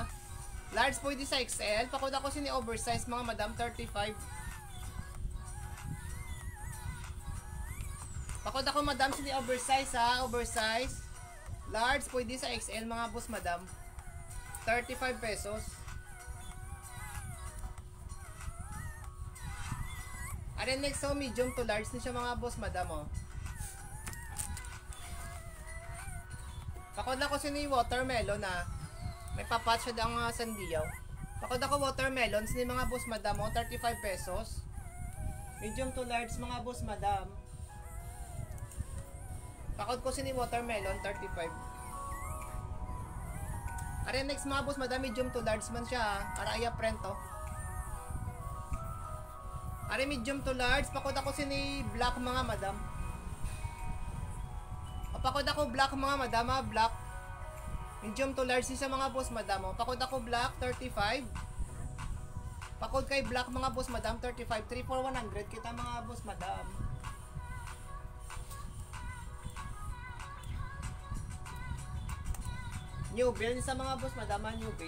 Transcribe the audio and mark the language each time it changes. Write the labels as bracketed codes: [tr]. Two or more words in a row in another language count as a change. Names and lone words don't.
[hil] Large pwede sa XL. Pakod ako sini oversize mga madam. 35. Pakod ako madam sini oversize ha. Oversize. Large pwede sa XL mga [en] boss madam. [hil] 35 pesos. Are next so [en] medium to large [hil] din siya mga [en] boss madam [hil] oh. Pakod ako sini watermelon na. May papat siya daw nga sandiyaw. Pakod ako watermelon sini mga [en] boss madam [hil] oh. 35 pesos. [en] Medium to large [hil] mga [en] boss madam. [hil] Pakod ko sini watermelon 35. Are next mga [en] boss madam medium to large [hil] man siya. Araya print oh. Are [en] medium to large, [hil] pakod ako sini black mga madam. Pakod ako black mga madam, ha? Black. [en] Medium to large [hil] sa mga [en] boss madam. [hil] O. Pakod ako black, 35. Pakod kay black mga [en] boss madam, [hil] 35. 3 for 100 kita mga [en] boss madam. New bill [hil] sa mga [en] boss madam, new bill.